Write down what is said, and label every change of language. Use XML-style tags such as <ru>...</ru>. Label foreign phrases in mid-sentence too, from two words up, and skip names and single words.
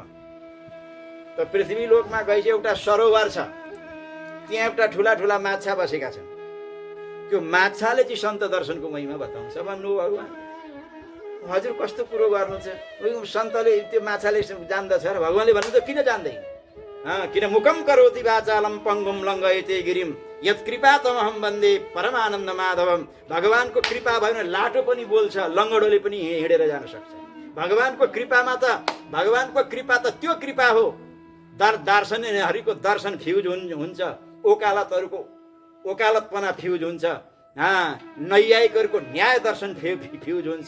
<ne>त पृथ्वी लोकमा गएपछि एउटा सरोवर छ, त्यहाँ एउटा ठुला ठुला माछा बसेका छन्। त्यो माछाले चाहिँ सन्त दर्शनको महिमा बताउँछ भन्नु भगवान। हजुर कस्तो कुरो गर्नु छ? सन्तले त्यो माछाले जान्दछ र भगवानले भन्नु त किन जान्दैन?</ne> <sa>किन मुखम करोति वाचालम पंगुम लङ्घयते गिरिम यत् कृपा तमहम वन्दे परमानन्द माधवम।</sa> <ne>भगवानको कृपा भयो भने लाटो पनि बोल्छ, लङ्गडोले पनि हिँडेर जान सक्छ। भगवानको कृपा त त्यो कृपा हो। दार्शनिकहरूको दर्शन फ्युज हुन्छ, ओकालतपना फ्युज हुन्छ, नैयायिकहरूको न्याय दर्शन फ्युज हुन्छ।</ne>